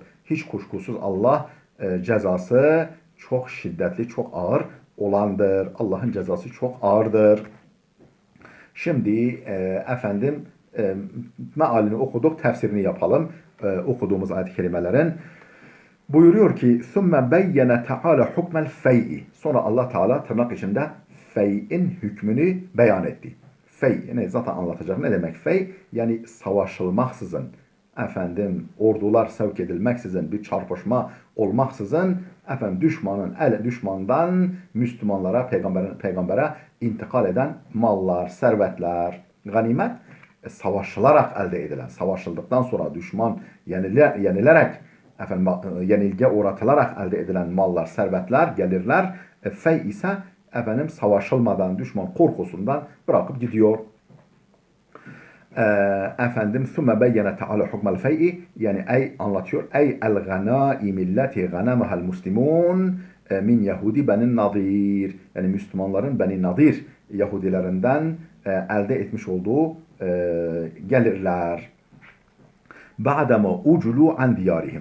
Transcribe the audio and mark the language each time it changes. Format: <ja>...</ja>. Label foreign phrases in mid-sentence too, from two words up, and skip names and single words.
<tr>Hiç kuşkusuz Allah cezası çok şiddetli, çok ağır olandır. Allah'ın cezası çok ağırdır. Şimdi efendim mealini okuduk, tefsirini yapalım. Okuduğumuz ayet-i kerimelerin. Buyuruyor ki</tr> <ar>ثُمَّ بَيَّنَ تَعَالَ حُكْمَ الْفَيْءِ.</ar> <tr>Sonra Allah Teala tırnak içinde fey'in hükmünü beyan etti. Fey, yani zaten anlatacak. Ne demek fey? Yani savaşılmaksızın, efendim ordular sevk edilmeksizin, bir çarpışma olmaksızın, efendim düşmandan Müslümanlara, peygambere intikal eden mallar, servetler, ganimet savaşılarak elde edilen, savaşıldıktan sonra düşman yenilerek efendim yenilgiye uğratılarak elde edilen mallar, servetler, gelirler. Fey ise efendim savaşılmadan, düşman korkusundan bırakıp gidiyor.</tr> <ar>Efendim ثُمَّ بَيَّنَ تَعَالَى حُكْمَ الْفَيْءِ</ar> <tr>yani anlatıyor.</tr> <ar>أي الغنائم التي غنمها المسلمون من يهود بني النضير.</ar> <tr>Yani Müslümanların Beni Nadir Yahudilerinden elde etmiş olduğu gelirler.</tr> <ar>بعد ما أجلوا عن ديارهم.</ar>